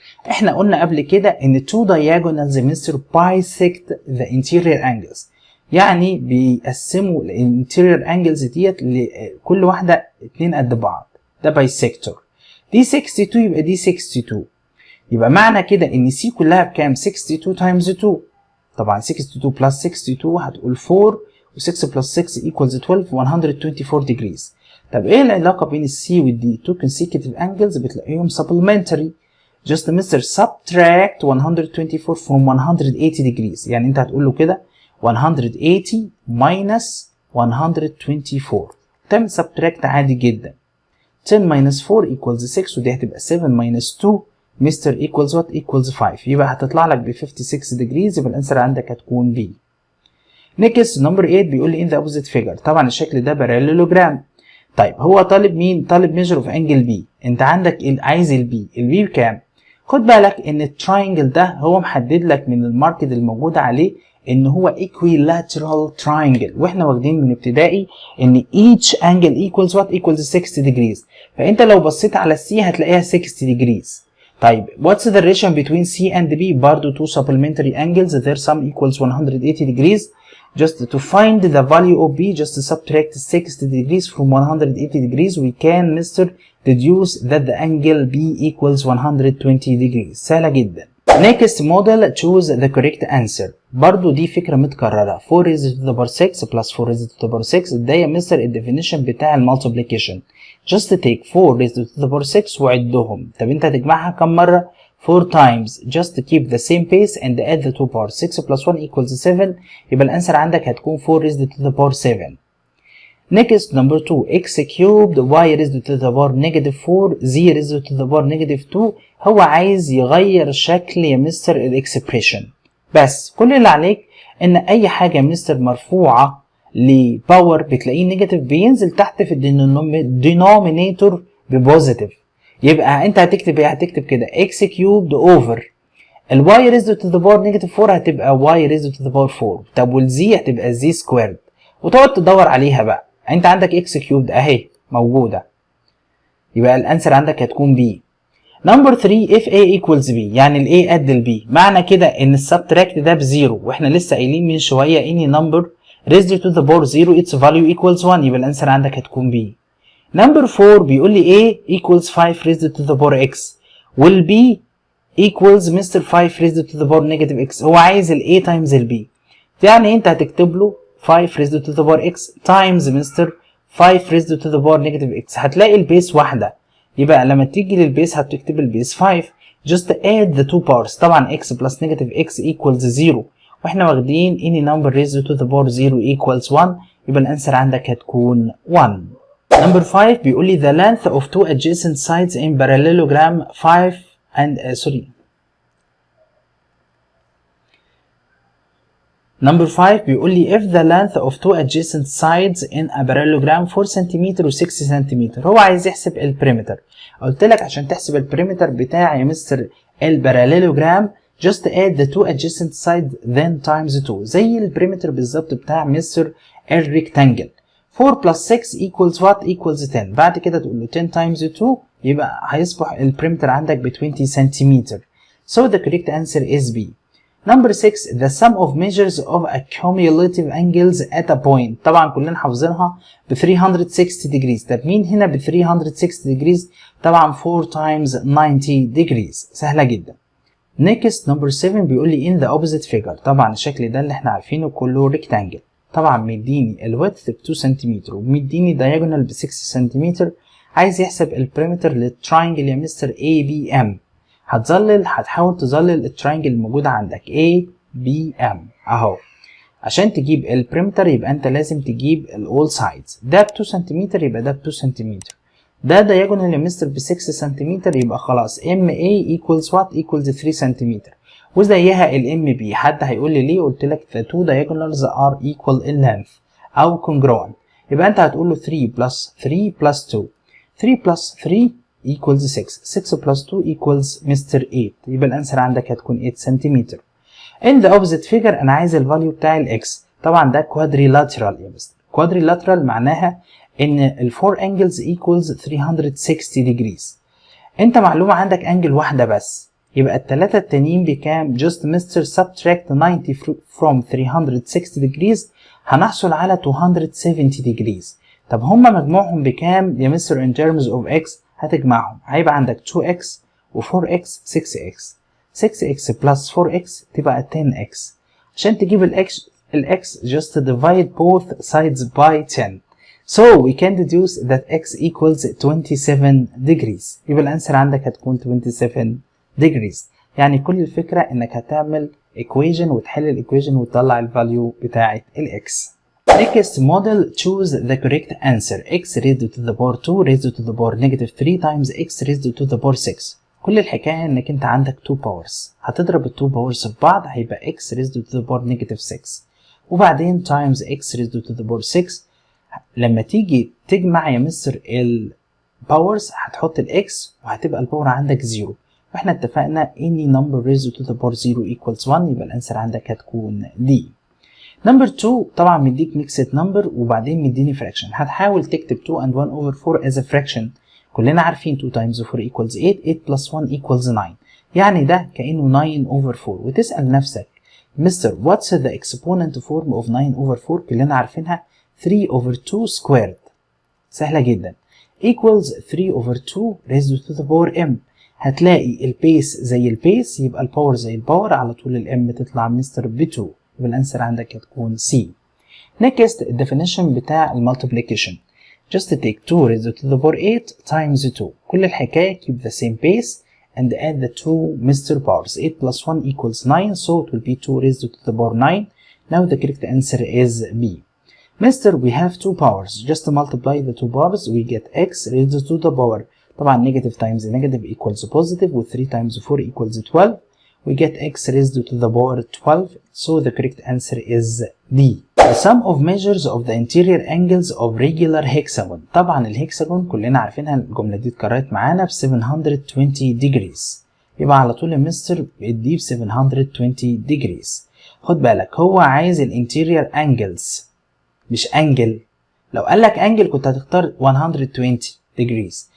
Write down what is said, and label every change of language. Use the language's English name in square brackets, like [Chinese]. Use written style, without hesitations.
[Arabic] احنا قلنا قبل كده ان two diagonals مستر [English] bisect the interior angles، [Arabic] يعني بيقسموا ال interior angles ديت لكل واحدة 2 قد بعض، ده bisector. دي 62 يبقى دي 62، يبقى معنى كده ان C كلها بكام؟ 62 times 2. [English] طبعا 62 plus 62 هتقول 4 و6 plus 6 equals 12 124 degrees. [Arabic] طب ايه العلاقة بين السي والدي؟ [English] two consecutive angles [Arabic] بتلاقيهم supplementary. [English] just [Arabic] مستر [English] subtract 124 from 180 degrees، [Arabic] يعني انت هتقول له كده 180 minus 124، تعمل subtract عادي جدا. [English] 10 minus 4 equals 6، [Arabic] ودي هتبقى 7 minus 2 مستر equals what؟ equals 5، يبقى هتطلع لك ب 56 degrees، يبقى الانسر عندك هتكون B. [English] next number 8 [Arabic] بيقول لي [English] in the opposite figure، طبعا الشكل ده parallelogram. [Arabic] طيب هو طالب مين؟ طالب measure of angle B. انت عندك عايز البي بكام؟ خد بالك ان التراينجل ده هو محدد لك من الماركت الموجود عليه ان هو [English] equilateral triangle، [Arabic] واحنا واخدين من ابتدائي ان [English] each angle equals what؟ equals 60 degrees. [Arabic] فانت لو بصيت على السي هتلاقيها 60 degrees. طيب [English] what's the relation between C and B؟ [Arabic] برضو [English] two supplementary angles their sum equals 180 degrees. Just to find the value of B, just subtract 60 degrees from 180 degrees. We can Mr. deduce that the angle B equals 120 degrees. [Arabic] سهلة جدا. [English] Next model, choose the correct answer. [Arabic] برضو دي فكرة متكررة. [English] 4 raised to the power 6 plus 4 raised to the power 6. [Arabic] ده يا مستر الديفينيشن بتاع المالتيبليكيشن. [English] Just take 4 raised to the power 6 [Arabic] وعدهم. طب انت هتجمعها كم مرة؟ 4 times. [English] Just keep the same pace and add the 2 powers. 6 plus 1 equals 7. [Arabic] يبقى الانسر عندك هتكون [English] 4 raised to the power 7. Next number 2 x cubed y raised to the power negative 4 z raised to the power negative 2. [Arabic] هو عايز يغير شكل يا مستر الاكسبريشن، بس كل اللي عليك ان اي حاجه يا مستر مرفوعه لباور بتلاقيه نيجاتيف بينزل تحت في الدينومينيتور ببوزيتيف. يبقى انت هتكتب ايه؟ هتكتب كده [English] x cubed over [Arabic] الواي raised to the power negative 4 هتبقى y raised to the power 4. طب والزي هتبقى z squared، وتقعد تدور عليها بقى. انت عندك x cubed اهي موجوده، يبقى الانسر عندك هتكون b. نمبر 3 if a equals b، يعني ال a قد ال b، معنى كده ان السبتراكت ده بزيرو، واحنا لسه قايلين من شويه [English] any number raised to the power 0 its value equals 1، [Arabic] يبقى الانسر عندك هتكون b. [English] number 4 [Arabic] بيقول لي [English] a equals 5 raised to the power x وال b equals mister 5 raised to the power negative x. هو عايز ال a times ال b، يعني انت هتكتب له 5 raised to the power x times mister 5 raised to the power negative x. [Arabic] هتلاقي البيس واحده، يبقى لما تيجي للبيس هتكتب البيس 5. [English] just add the two powers، طبعا x plus negative x equals 0، واحنا واخدين any number raised to the power 0 equals 1، [Arabic] يبقى الانسر عندك هتكون 1. [English] Number 5 بيقول لي the length of two adjacent sides in parallelogram 5 and Number 5 بيقول لي if the length of two adjacent sides in a parallelogram 4 cm و 6 cm. [Arabic] هو عايز يحسب البريمتر. قلت لك عشان تحسب البريمتر بتاع يا مستر الباراليلوجرام [English] just add the two adjacent sides then times 2، [Arabic] زي البريمتر بالظبط بتاع مستر الريكتانجل. [English] 4 plus 6 equals what؟ equals 10. [Arabic] بعد كده تقول له 10 times 2 يبقى هيصبح البريمتر عندك ب 20 cm. [English] So the correct answer is B. Number 6 the sum of measures of a cumulative angles at a point. [Arabic] طبعا كلنا حافظينها ب 360 degrees. طب مين هنا ب 360 degrees؟ طبعا 4 times 90 degrees. سهلة جدا. [English] Next number 7 [Arabic] بيقول لي [English] in the opposite figure. [Arabic] طبعا الشكل ده اللي احنا عارفينه كله rectangle. طبعا مديني الويدث ب 2 سم ومديني diagonal ب 6 سم. عايز يحسب البريمتر للتراينجل يا مستر ABM. هتحاول تظلل التراينجل الموجودة عندك ABM اهو. عشان تجيب البريمتر يبقى انت لازم تجيب all sides. ده ب 2 سم يبقى ده ب 2 سم. ده diagonal يا مستر ب 6 سم يبقى خلاص MA equals what؟ equals 3 سم. وزيها ال MB. حد هيقول لي ليه؟ قلت لك [English] the two diagonals are equal in length او congruent. [Arabic] يبقى انت هتقول له 3 plus 3 plus 2. [English] 3 plus 3 equals 6. 6 plus 2 equals mister 8. [Arabic] يبقى الانسر عندك هتكون 8 سم. [English] in the opposite figure [Arabic] انا عايز الفاليو بتاع الاكس. طبعا ده quadrilateral يا مستر. quadrilateral معناها ان ال [English] 4 angles equals 360 degrees. [Arabic] انت معلومة عندك انجل واحدة بس، يبقى التلاتة التانيين بكام؟ just Mr. [English] subtract 90 from 360 degrees هنحصل على 270 degrees. [Arabic] طب هما مجموعهم بكام يا مستر [English] in terms of x؟ [Arabic] هتجمعهم هيبقى عندك 2x و 4x 6x 6x plus 4x تبقى 10x. [English] عشان تجيب الx just divide both sides by 10. So we can deduce that x equals 27 degrees. [Arabic] يبقى الانسر عندك هتكون 27 degrees. يعني كل الفكرة انك هتعمل equation وتحل الايكويشن وتطلع الفاليو بتاعة الاكس. [English] Next model, choose the correct answer. x raised to the power 2 raised to the power negative 3 times x raised to the power 6. [Arabic] كل الحكاية انك انت عندك 2 powers. هتضرب ال 2 powers في بعض هيبقى x raised to the power negative 6. [English] وبعدين times x raised to the power 6. [Arabic] لما تيجي تجمع يا مستر الباورز هتحط الاكس وهتبقى الباور عندك 0. [English] واحنا اتفقنا any number raised to the power 0 equals 1. [Arabic] يبقى الانسر عندك هتكون دي. نمبر 2 طبعا مديك ميكسد نمبر وبعدين مديني fraction. [English] هتحاول تكتب 2 and 1 over 4 as a fraction. [Arabic] كلنا عارفين [English] 2 times 4 equals 8 8 plus 1 equals 9. [Arabic] يعني ده كأنه 9 over 4. وتسأل نفسك [English] Mister what's the exponent form of 9 over 4؟ كلنا عارفينها 3 over 2 squared. سهلة جدا. equals 3 over 2 raised to the power m. [Arabic] هتلاقي البيس زي البيس يبقى الباور زي الباور على طول الام تطلع مستر ب 2. يبقى الانسر عندك هتكون C. [English] next definition بتاع المultiplication. just take 2 raised to the power 8 times 2. كل الحكاية keep the same base and add the two Mr. powers. 8 plus 1 equals 9 so it will be 2 raised to the power 9. now the correct answer is B. Mister, we have two powers. Just multiply the two powers. We get x raised to the power. [Arabic] طبعا [English] negative times negative equals positive. و 3 times 4 equals 12. We get x raised to the power 12. So the correct answer is D. The sum of measures of the interior angles of regular hexagon. [Arabic] طبعا الهكساجون كلنا عارفينها الجملة دي اتكررت معانا ب 720 degrees. يبقى على طول المستر بيديه ب 720 degrees. خد بالك هو عايز الانتيريور angles مش انجل. لو قال لك انجل كنت هتختار 120 degrees.